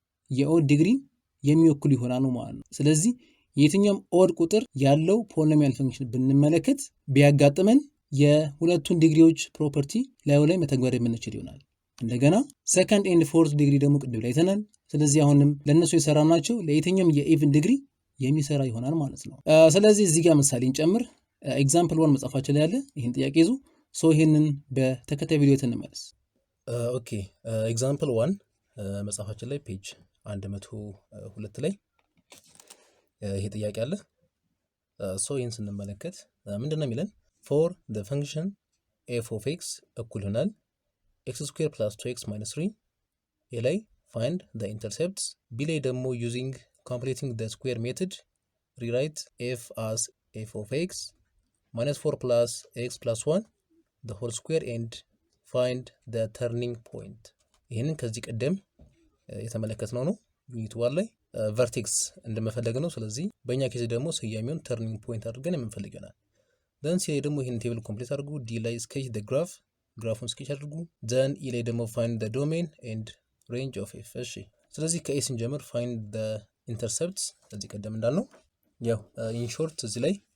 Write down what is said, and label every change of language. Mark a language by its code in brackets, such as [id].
[am] የኦድ ዲግሪ የሚወክሉ ይሆናሉ ማለት ነው። ስለዚህ የትኛውም ኦድ ቁጥር ያለው ፖሊኖሚያል ፈንክሽን ብንመለከት ቢያጋጥመን የሁለቱን ዲግሪዎች ፕሮፐርቲ ላይ መተግበር የምንችል ይሆናል። እንደገና ሰከንድ ኤንድ ፎርዝ ዲግሪ ደግሞ ቅድም ላይ አይተናል። ስለዚህ አሁንም ለነሱ የሰራናቸው ለየትኛውም የኢቭን ዲግሪ የሚሰራ ይሆናል ማለት ነው። ስለዚህ እዚህ ጋር ምሳሌ እንጨምር። ኤግዛምፕል 1 መጻፋችን ላይ ያለ ይሄን ጥያቄ ይዙ። ሶ ይሄንን በተከታይ ቪዲዮ እንመለስ። ኦኬ ኤግዛምፕል 1 መጻፋችን ላይ ፔጅ 102 ላይ ይሄ ጥያቄ አለ። ሶ ይሄን ስንመለከት ምንድነው የሚለን? [en] for the function f of x [am] እኩል ይሆናል [en] x square plus 2x minus 3 a ላይ find the intercepts b ላይ ደግሞ using completing the square method rewrite f as f of x minus 4 plus x plus 1 the whole square and find the turning point [am] ይሄንን ከዚህ ቀደም የተመለከትነው ነው ዩኒት 1 ላይ። ቨርቴክስ እንደመፈለግ ነው። ስለዚህ በእኛ ኬዝ ደግሞ ስያሜውን ተርኒንግ ፖይንት አድርገን የምንፈልግ ይሆናል። ዘን ሲ ላይ ደግሞ ይህን ቴብል ኮምፕሊት አድርጉ። ዲ ላይ [en] ስኬች ደ ግራፍ [am] ግራፉን ስኬች አድርጉ። ዘን ኢ ላይ ደግሞ [en] ፋይንድ ደ ዶሜን ኤንድ ሬንጅ ኦፍ ኤፍ። [am] እሺ ስለዚህ ከኤ ስንጀምር [en] ፋይንድ ደ ኢንተርሰፕት [am] እዚህ ቀደም እንዳልነው ያው ኢንሾርት እዚህ ላይ